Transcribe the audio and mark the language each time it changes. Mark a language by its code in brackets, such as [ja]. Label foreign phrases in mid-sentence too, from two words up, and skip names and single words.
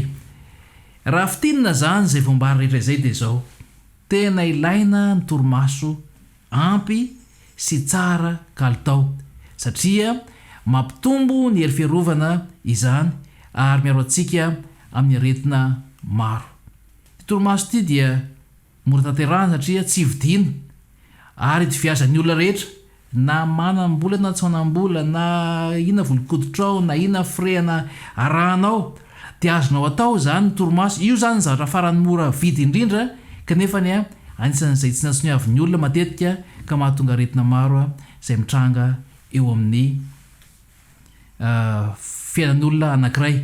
[mg] Raha fitinina zany izay voambary rehetra izay dia izao tena ilaina ny torimaso ampy sy tsara kalitao satria mampitombo ny hery fiarovana izany ary miaro antsika amin'ny aretina maro. Torimaso ity dia mora tanterahana satria tsy vidiana ary diviazan'ny olona rehetra na manam-bola na tsy manam-bola na ina volokoditrao na ina frena arahanao dia azonao atao zany torimaso. Io zany zavatra farany mora vidy indrindra kanefa anisan'izay tsy natsoniavin'ny olona matetika ka mahatonga aretina maro izay mitranga eo amin'ny fiainan'olona anankiray.